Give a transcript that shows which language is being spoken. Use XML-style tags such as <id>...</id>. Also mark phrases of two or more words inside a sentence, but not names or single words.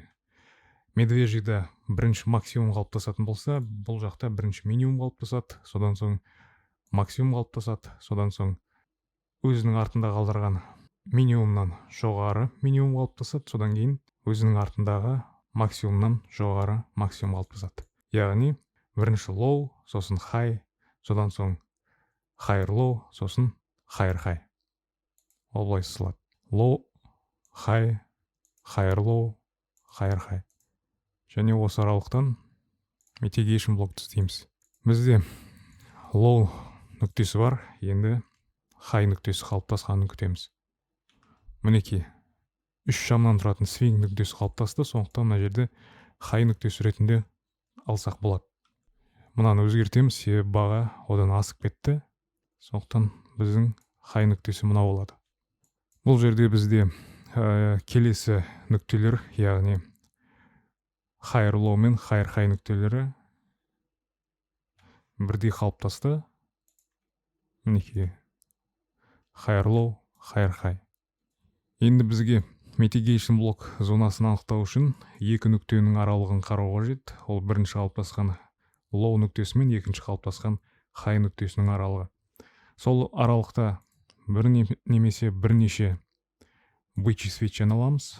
<kk>Медвежийда бірінші максимум қалыптасатын болса, бұл жақта бірінші минимум қалыптасады, содан соң максимум қалыптасады, содан соң өзінің артында қалдырған минимумнан жоғары минимум қалыптасады, содан кейін өзінің артындағы максимумнан жоғары максимум қалыптасады. Яғни бірінші low, сосын high, содан соң</kk> <en>higher low,</en> <kk>сосын</kk> <en>higher high.</en> <kk>Ол былай сызылады.</kk> <en>Low, high, higher low, higher high.</en> <kk>Және осы аралықтан mitigation блокты іздейміз. Бізде low нүктесі бар, енді high нүктесі қалыптасқанын күтеміз. Мінекей, үш шамнан тұратын swing нүктесі қалыптасты, сондықтан мына жерде high нүктесі ретінде алсақ болады. Мынаны өзгертеміз, себебі баға одан асып кетті, сондықтан біздің high нүктесі мынау болады. Бұл жерде бізде келесі нүктелер, яғни</kk> <en>higher low</en> <kk>мен</kk> <en>higher high</en> <kk>нүктелері бірдей қалыптасты. Мінекей,</kk> <en>higher low, higher high.</en> <kk>Енді бізге mitigation блок зонасын анықтау үшін екі нүктенің аралығын қарау қажет. Ол бірінші қалыптасқан low нүктесі мен екінші қалыптасқан high нүктесінің аралығы. Сол аралықта немесе бірнеше</kk> <ru>бычий свечаны</ru> <kk>аламыз.</kk>